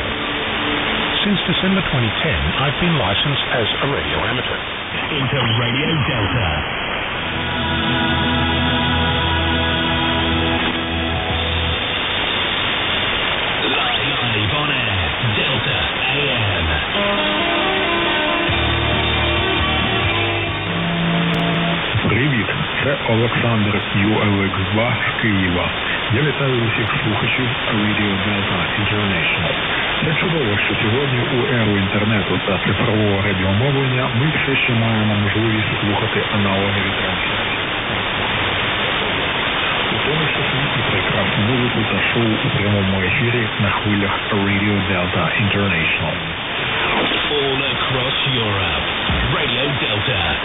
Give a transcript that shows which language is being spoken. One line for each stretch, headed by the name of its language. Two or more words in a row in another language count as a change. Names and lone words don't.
English: Since December 2010, I've been licensed as a radio amateur. Into Radio Delta. Live on air, Delta AM.
Ukrainian: Привіт, це Олександр ULX2 з Києва. Я вітаю усіх слухачів Radio Delta International. Це чудово, що сьогодні у еру інтернету та цифрового радіомовлення ми все ще маємо можливість слухати аналогові трансляції. У тому ж світі прекрасну музику та шоу у прямому ефірі на хвилях Radio Delta International.
English: All across Europe, Radio Delta.